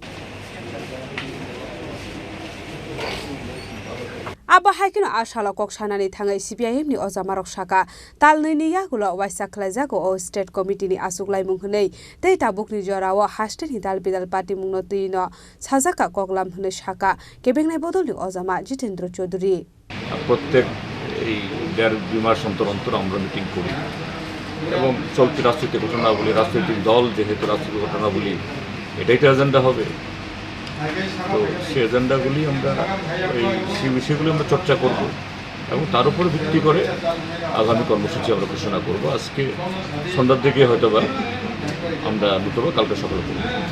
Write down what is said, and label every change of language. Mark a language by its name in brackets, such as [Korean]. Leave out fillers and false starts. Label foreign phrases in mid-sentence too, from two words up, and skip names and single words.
[Kok Borok] Abahakino ashala koksanani thangai CPIM ni ojama roksaka talnini yagulo waisa khlaijago o [English] state committee [Kok Borok] ni asuklai munghnei tei tabukni jorao haste ni dal bidal party mungno tino sajaka koklam hne shaka kebengnai bodolni ojama Jitendra Chaudhary [Bangla] প্রত্যেক এই 1.5 মাস অন্তর অন্তর আমরা মিটিং করি এবং চলতি রাজনৈতিক ঘটনাবলী রাজনৈতিক দল যেহেতু রাজনৈতিক ঘটনাবলী এটাই তো এজেন্ডা হবে তো সেই এজেন্ডাগুলি আমরা এই বিষয়গুলি আমরা চর্চা করব এবং তার উপর ভিত্তি করে আগামী কর্মসূচি আমরা ঘোষণা করব আজকে সন্ধ্যার দিকে হয়তোবা আমরা নতুবা কালকে সকালে করব